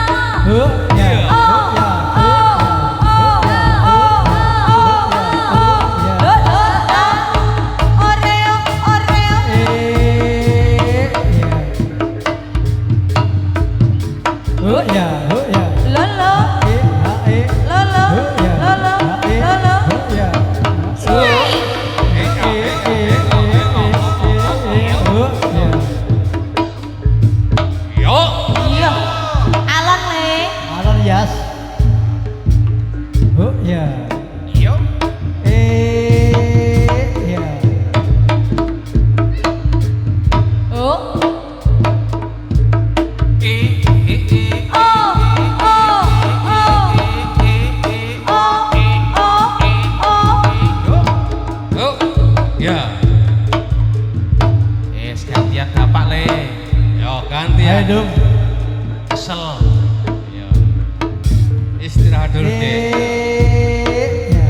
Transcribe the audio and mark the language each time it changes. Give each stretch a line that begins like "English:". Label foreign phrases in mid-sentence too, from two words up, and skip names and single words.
Javanese: Huh, ya. Huh, ya. Huh, ya. Huh, ya. Lolo, lolo, lolo, lolo. Yo. Iya. Alon Le. Alon Yas. Oh ya. Yo. Ya. Oh. Yo. Ya. Gantian Bapak Le. Yo, gantian.
Indonesian: Ayo dong.
Javanese: Kesel.
Indonesian: Yo. Istirahat dulu, Dek. Ya.